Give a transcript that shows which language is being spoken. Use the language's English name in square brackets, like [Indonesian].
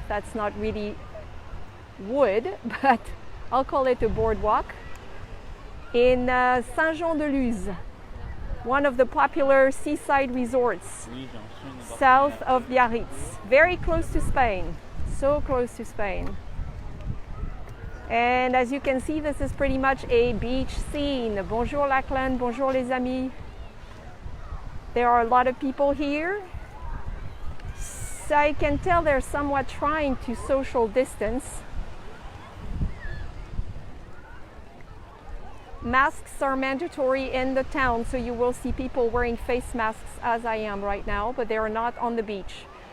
[English] That's not really wood, but I'll call it a boardwalk in Saint de Luz, one of the popular seaside resorts south of Biarritz, very close to Spain, so close to Spain. And as you can see, this is pretty much a beach scene. [French] Bonjour Lachlan, bonjour les amis. [English] There are a lot of people here. So I can tell they're somewhat trying to social distance. Masks are mandatory in the town, so you will see people wearing face masks as I am right now, but they are not on the beach.